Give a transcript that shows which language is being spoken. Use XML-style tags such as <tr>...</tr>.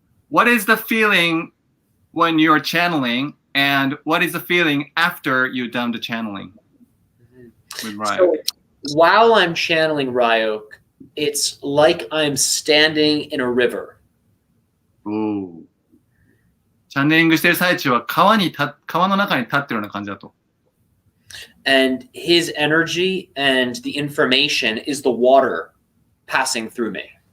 <en>What is the feeling when you're channeling, and what is the feeling after you're done the channeling with Ryak? So, while I'm channeling Ryok, it's like I'm standing in a river.</en> <ja>チャネリングしている最中は川の中に立ってるような感じだと。</ja> <en>And his energy and the information is the water passing through me.</en>